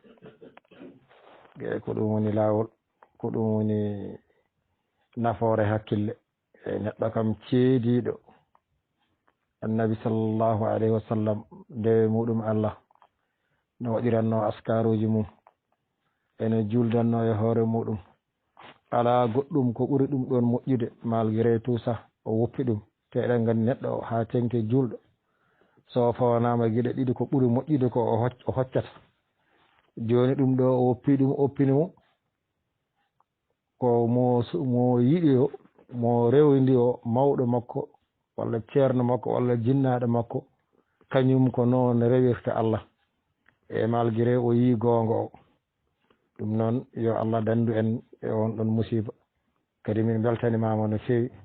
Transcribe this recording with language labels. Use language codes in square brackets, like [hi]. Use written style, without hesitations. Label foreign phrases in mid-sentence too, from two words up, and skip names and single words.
[ff] e ko ɗum woni laawol ko ɗum woni nafoore hakkille e neɗɗo kam ceediiɗo annabi [ar] صلى الله عليه وسلم [ff] ndewe muɗum Allah no waɗiranno askaruji mum ene juldanno e hoore muɗum alaa goɗɗum ko ɓuri ɗum ɗon moƴƴude [fr] malgré tout ça [ff] o woppi ɗum te eɗen nganndi neɗɗo haa tenke julɗo so fawanama geɗe ɗiɗi ko ɓuri moƴƴude ko o hoccata jooni ɗum ɗo o woppi ɗum oppini mo ko mo yiɗi o mo rewndi o mawɗo makko walla ceerno makko walla jinnaaɗo makko kañum ko noon rewirta Allah e malgré o yii goonga o ɗum noon yo Allah danndu en e on ɗon musiba kadi min beltanimama no feewi